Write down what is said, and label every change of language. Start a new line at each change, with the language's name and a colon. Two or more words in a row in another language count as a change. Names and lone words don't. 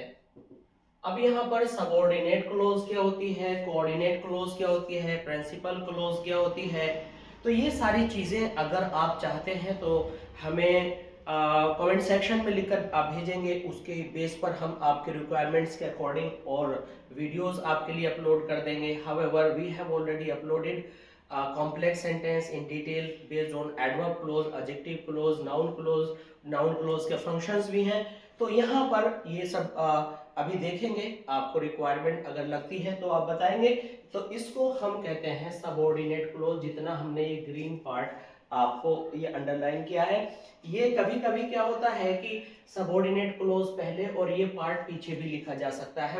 Hindi: अब यहाँ पर
English: subordinate clause
Hindi: क्या होती है,
English: coordinate clause
Hindi: क्या होती है,
English: principal clause
Hindi: क्या होती है। तो ये सारी चीजें अगर आप चाहते हैं तो हमें
English: comment section
Hindi: में लिखकर आप भेजेंगे, उसके बेस पर हम आपके रिक्वायरमेंट्स के अकॉर्डिंग और वीडियोस आपके लिए अपलोड कर देंगे।
English: However we have already uploaded complex sentence in detail based on adverb clause, adjective clause, noun clause
Hindi: के functions भी हैं। तो यहाँ पर ये सब अभी देखेंगे। आपको रिक्वायरमेंट अगर लगती है तो आप बताएंगे। तो इसको हम कहते हैं
English: subordinate clause.
Hindi: जितना हमने ये
English: green part
Hindi: आपको ये अंडरलाइन किया है। ये कभी कभी क्या होता है कि
English: subordinate clause
Hindi: पहले और ये पार्ट पीछे भी लिखा जा सकता है।